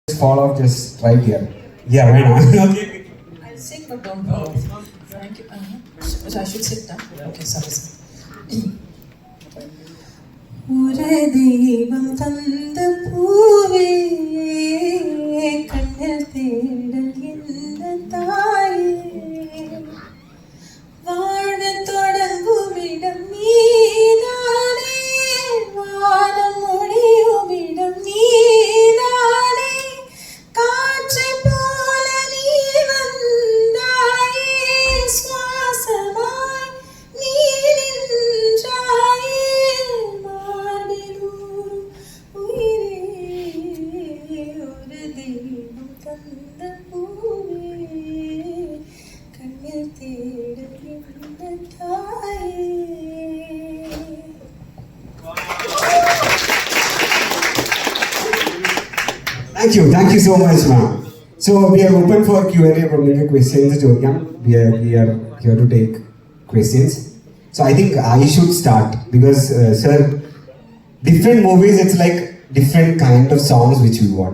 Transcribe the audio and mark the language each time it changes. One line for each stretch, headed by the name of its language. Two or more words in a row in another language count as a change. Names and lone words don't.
English: fall off just right here. Yeah, why not? Okay. I'll sing, but don't fall off. Thank you. So I should sit down. Okay, sorry.
Tamil: ஒரு தெய்வம் தந்த பூவே கண்ணில் தேடல் என்ற தாயே வாழ தொடங்குமிடம் நீதானே வானம் ஒழியுமிடம் நீதானே കാற்றை போல நீ வந்தாயே சுவாசமாய் நீ நின்றாயே மார்பிலூர் உயிரே ஒரு தெய்வம் தந்த பூவே கண்ணில் தேடல் என்ற தாயே.
English: Thank you so much, ma'am. So we are open for Q&A from the questions. We are here to take questions. So I think I should start because, sir, different movies, it's like different kind of songs which we want.